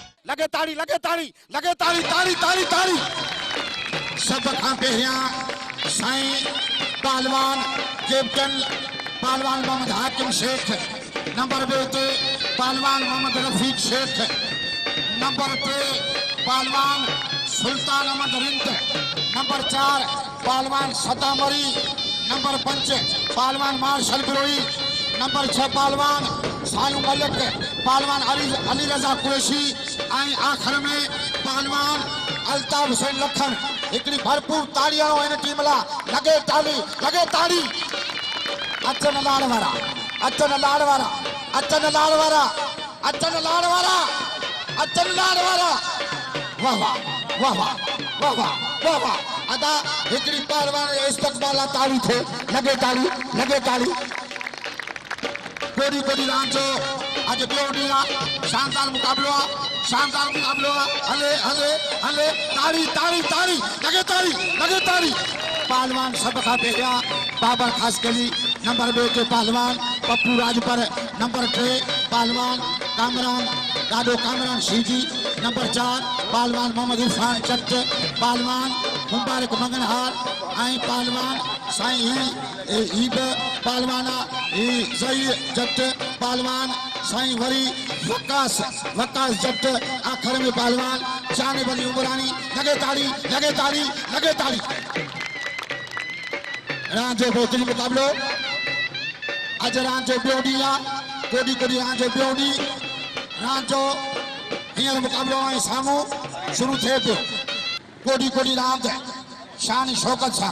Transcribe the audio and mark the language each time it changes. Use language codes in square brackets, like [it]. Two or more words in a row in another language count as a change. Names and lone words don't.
[sd] लगे ताड़ी लगे ताड़ी लगे ताड़ी ताड़ी ताड़ी ताड़ी। सब खां पहिरियां साईं पहलवान कैप्टन पहलवान मोहम्मद हाकिम शेख, नंबर 2 ते पहलवान मोहम्मद रफीक शेख, नंबर 3 पहलवान सुल्तान अहमद रिंद, नंबर 4 पहलवान सतामरी, नंबर 5 पहलवान मार्शल बिरोई, नंबर 6 पहलवान सानू मलिक, पहलवान अली रजा कुरैशी, ऐं आखिर में पहलवान अल्ताफ हुसैन लखन। हिकिड़ी भरपूर ताड़ियां इन टीम लाइ। लगे ताड़ी लगे ताड़ी। अचन लाड़ वारा अचन लाड़ वारा अचन लाड़ वारा अचन लाड़ वारा अचन लाड़ वारा। वाह वाह वाह वाह वाह वाह वाह वाह। अदा हिकिड़ी पहलवान इस्तक़बाल ताड़ी थे। लगे ताड़ी लगे ताड़ी। कोड़ी कोड़ी रांदि जो अॼु ॿियो ॾींहुं आहे। शानदार मुक़ाबिलो आहे, शानदार मुक़ाबिलो आहे। हले हले हले ताड़ी ताड़ी ताड़ी लगे ताड़ी लगे ताड़ी। पहलवान सब खां पहिरियां बाबर ख़ासकली, नंबर 2 ते पहलवान पप्पू राजपर, नंबर 3 पहलवान कामरान ॾाढो कामरान सीजी, नंबर 4 पहलवान मोहम्मद इरफान चट, पहलवान मुबारक मंगनहार, ऐं पहलवान साईं ही बि पहलवान आहे ज़ई जट, पहलवान साईं वरी वकास जट, आखिर में पहलवान जानिब अली उमरानी। लगे ताड़ी लगे ताड़ी लगे ताड़ी। रांदि जो बेहतरीन मुक़ाबिलो। अॼु रांदि जो ॿियो ॾींहुं आहे। कोडी कोडी रांदि जो ॿियो ॾींहुं। रांदि जो हींअर मुक़ाबिलो ऐं साम्हूं शुरू थिए पियो। कोडी कोडी रांदि शान शौक़त सां।